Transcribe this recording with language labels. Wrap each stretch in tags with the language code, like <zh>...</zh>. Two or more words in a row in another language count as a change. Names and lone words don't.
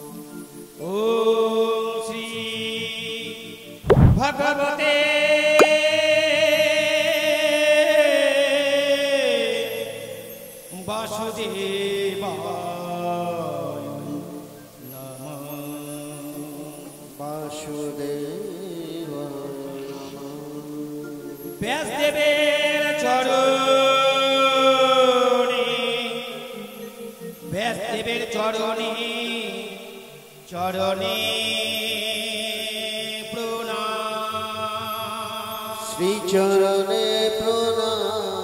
<sa>ओम श्री भगवते वासुदेवाय नमः वासुदेवाय नमः</sa> <bn>व्यासदेवेर চরণে ব্যাসদেবের চরণে চরণে প্রণাম শ্রী চরণে প্রণাম</bn>